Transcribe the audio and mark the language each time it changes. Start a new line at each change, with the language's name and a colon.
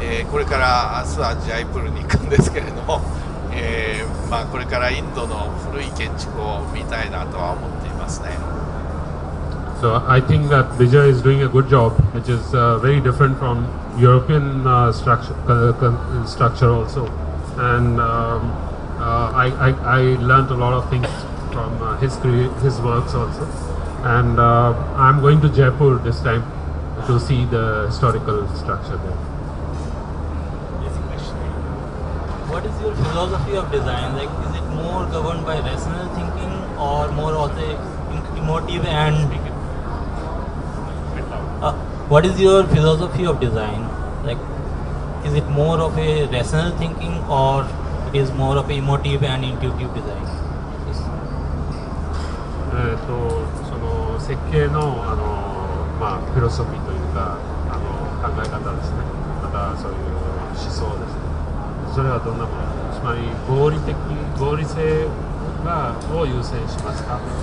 Japanese: これから明日はジャイプールに行くんですけれども、まあ、これからインドの古い建築を見たいなとは思っていますね。
English: So I think that Vijay is doing a good job, which is very different from European structure also. And I learned a lot of things from his works also. And I'm going to Jaipur this time to see the historical structure there. What is your philosophy of design? Like, is it more governed by rational thinking or more of the emotive and what is your philosophy of design? Like, is it more of a rational thinking or it is more of a emotive and intuitive design?
Japanese: その設計のまあフィロソフィーというか考え方ですね。またそういう思想ですね。それはどんなもの？つまり合理性を優先しますか？